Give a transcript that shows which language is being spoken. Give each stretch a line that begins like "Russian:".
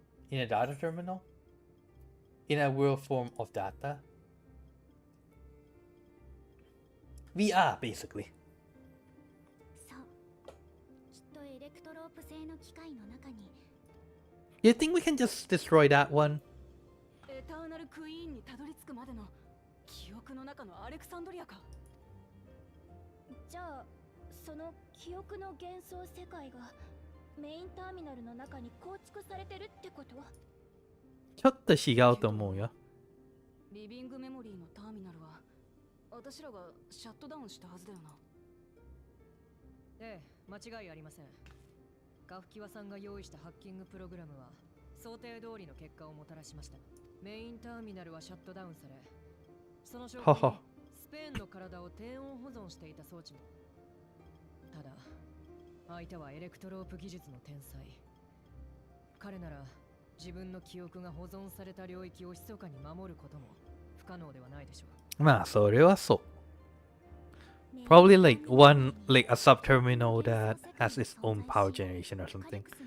English: In a data terminal? In a real form of data? VR, basically.
Japanese: そう。きっとエレクトロープ製の機械の中に
English: You think we can just destroy that one?
Japanese: エターナルクイーンにたどり着くまでの記憶の中のアレクサンドリアか。じゃあその記憶の幻想世界がメインターミナルの中に構築されてるってこと？ちょっと違うと思うよ。リビングメモリーのターミナルは私らがシャットダウンしたはずだよな。ええ、間違いありません。カフキワさんが用意したハッキングプログラムは想定通りの結果をもたらしました。メインターミナルはシャットダウンされ、その証拠にスペーンの体を低温保存していた装置も。ただ相手はエレクトロープ技術の天才。彼なら自分の記憶が保存された領域を密かに守ることも不可能ではないでしょう。まあそれはそう。
English: Probably like a subterminal that has its own power generation or something.